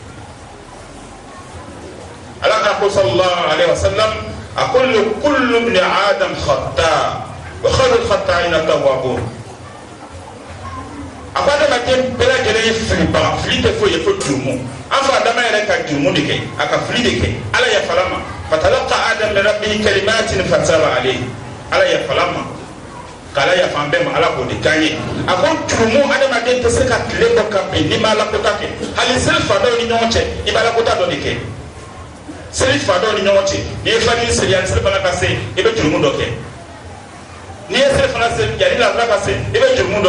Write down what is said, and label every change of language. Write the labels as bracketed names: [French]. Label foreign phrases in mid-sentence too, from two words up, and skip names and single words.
[Bambara] ala ka ko [Arabic] صلى الله عليه وسلم [Bambara] a ko [Arabic] كل ابن آدم خطاء وخير الخطائين التوابون [Bambara] a ko adamaden bɛɛ lajɛlen ye filibaga fili tɛ foyi ye fo jurumu an fa adama yɛrɛ ka jurumu de kɛ a ka fili de kɛ ala yafala ma [Arabic] فتلقى آدم من ربه كلمات فتاب عليه [Bambara] ala yafala ma k'ala yafa an bɛɛ ma ala k'o de kan ye a ko jurumu adamaden tɛ se ka tile bɔ ka bɛn n'i ma alakota kɛ hali seli fadaw ni ɲɔgɔn cɛ i bɛ alakota dɔ de kɛ seli fadaw ni ɲɔgɔn cɛ n'i ye fajiri seli yanni seli fana ka se i bɛ jurumu dɔ kɛ n'i ye seli fana seli yanni lansara ka se i bɛ jurumu dɔ